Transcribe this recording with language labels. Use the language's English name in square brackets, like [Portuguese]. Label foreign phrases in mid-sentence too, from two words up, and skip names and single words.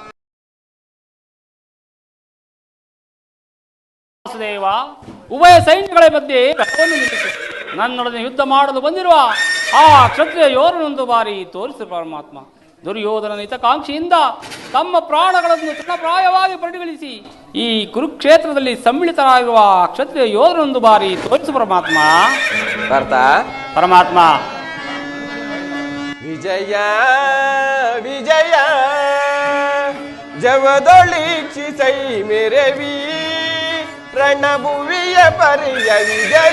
[Kannada] ವಾಸುದೇವ, ಉಭಯ ಸೈನ್ಯಗಳ ಮಧ್ಯೆ ರಥವನ್ನು ನಿಲ್ಲಿಸಿ ನನ್ನೊಡನೆ ಯುದ್ಧ ಮಾಡಲು ಬಂದಿರುವ ಆ ಕ್ಷತ್ರಿಯ ಯೋರನೊಂದು ಬಾರಿ ತೋರಿಸಿದ ಪರಮಾತ್ಮ. ದುರ್ಯೋಧನನ ಹಿತಕಾಂಕ್ಷಿಯಿಂದ ತಮ್ಮ ಪ್ರಾಣಗಳನ್ನು ತೃಣಪ್ರಾಯವಾಗಿ ಪರಿಗಣಿಸಿ ಈ ಕುರುಕ್ಷೇತ್ರದಲ್ಲಿ ಸಮ್ಮಿಳಿತರಾಗಿರುವ ಕ್ಷತ್ರಿಯ ಯೋಧನೊಂದು ಬಾರಿ ತೋರಿಸು ಪರಮಾತ್ಮ. ಪರಮಾತ್ಮ ವಿಜಯ ವಿಜಯ ಜವದೊಳಿಕ್ಷಿಸೈ ಮೆರವಿ ರಣಭುವಿಯ ಪರಿಯ ವಿಜಯ.